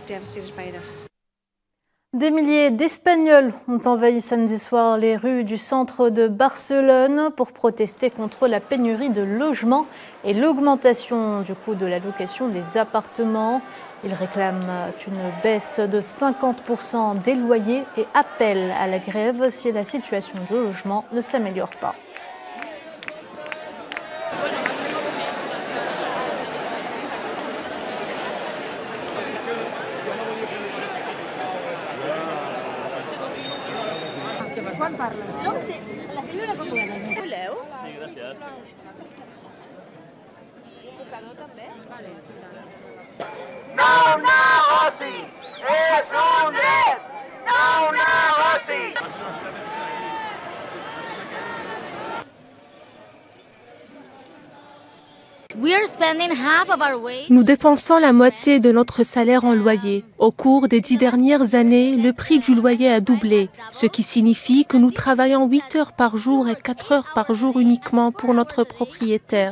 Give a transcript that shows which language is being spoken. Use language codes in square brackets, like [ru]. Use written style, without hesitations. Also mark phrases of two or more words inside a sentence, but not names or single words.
[fr] Des milliers d'Espagnols ont envahi samedi soir les rues du centre de Barcelone pour protester contre la pénurie de logements et l'augmentation du coût de la location des appartements. Ils réclament une baisse de 50% des loyers et appellent à la grève si la situation du logement ne s'améliore pas. [ca] Quan parles? No, la Sílvia Portuguesa. Voleu? Sí, gràcies. L'embocador també? Vale. No negoci! És un dret! No negoci! [fr] Nous dépensons la moitié de notre salaire en loyer. Au cours des 10 dernières années, le prix du loyer a doublé, ce qui signifie que nous travaillons 8 heures par jour et 4 heures par jour uniquement pour notre propriétaire.